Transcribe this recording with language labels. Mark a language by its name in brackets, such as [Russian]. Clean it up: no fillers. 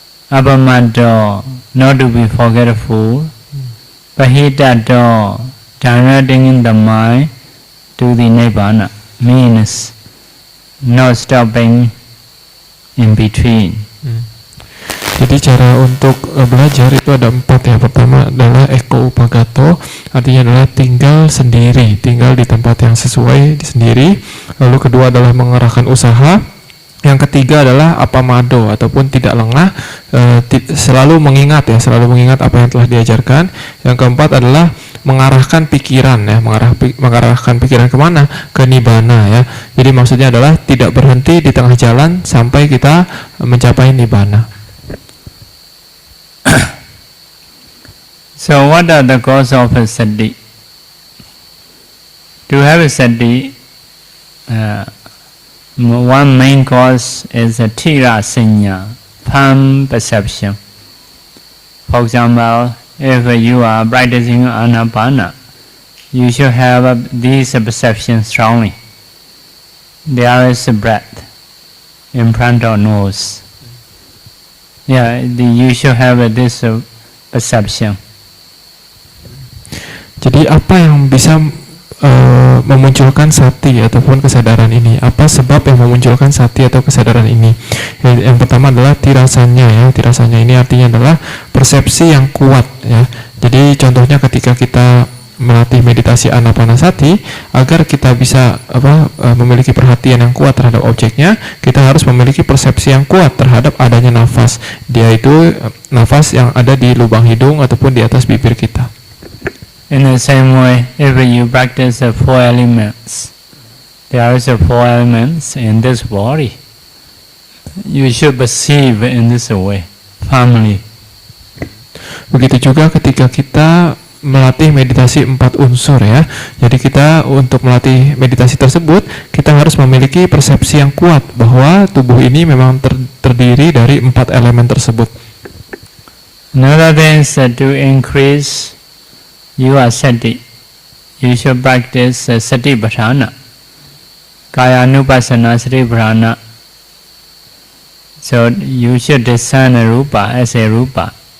[English] Abamado, not to be forgetful. Pahitato, directing the mind to the Nibbana, means not stopping in between. [Indonesian] Jadi cara untuk belajar itu ada 4 ya. Pertama adalah eko upagato, artinya adalah tinggal sendiri, tinggal di tempat yang sesuai sendiri. Lalu kedua adalah mengerahkan usaha. Yang ketiga adalah apamado ataupun tidak lengah, selalu mengingat ya, selalu mengingat apa yang telah diajarkan. Yang keempat adalah mengarahkan pikiran ya, mengarahkan pikiran kemana? Ke nibbana ya. Jadi maksudnya adalah tidak berhenti di tengah jalan sampai kita mencapai nibbana. [English] So what are the causes of a sati? To have a sati, one main cause is a tira sanya, firm perception. For example, if you are practicing anapana, you should have this perception strongly. There is a breath in front of nose. You should have this perception. [Indonesian] Jadi apa yang bisa memunculkan sati ataupun kesadaran ini? Apa sebab yang memunculkan sati atau kesadaran ini? Yang pertama adalah tirasanya ya. Tirasanya ini artinya adalah persepsi yang kuat ya. Jadi contohnya ketika kita melatih meditasi anapanasati, agar kita bisa memiliki perhatian yang kuat terhadap objeknya, kita harus memiliki persepsi yang kuat terhadap adanya nafas. Dia itu nafas yang ada di lubang hidung ataupun di atas bibir kita. [English] In the same way, if you practice the four elements, there are the four elements in this body. You should perceive in this way, firmly. [Indonesian] Begitu juga ketika kita melatih meditasi 4 unsur ya. Jadi kita untuk melatih meditasi tersebut, kita harus memiliki persepsi yang kuat bahwa tubuh ini memang terdiri dari 4 elemen tersebut. [English] Another thing is to increase your sati. You should practice sati patthana. Kaya anupassana, sati patthana. So you should discern rupa as a rupa.